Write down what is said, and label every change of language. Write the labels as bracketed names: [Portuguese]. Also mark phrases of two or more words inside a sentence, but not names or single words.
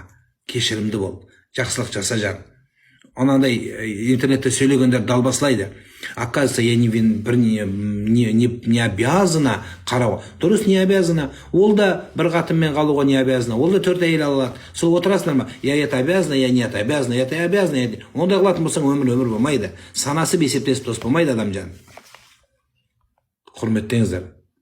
[Kazakh] Кешірімді бол. Жақсылық жаса жан. Онандай интернетте сөйлегендер далбаслайды. [Russian] Оказывается, я не обязана қарауға. Дұрыс, не обязана. [Kazakh] Ол да бір қатынмен қалуға [Russian] не обязана. [Kazakh] Ол да 4 әйел алады. Сол отырасыңдар ма? [Russian] Я это обязана, я не это обязана, я это обязана. [Kazakh] Онда қылатын болсаң өмір болмайды. Санасы бесептесіп дос болмайды адам жан. Құрметтеңіздер.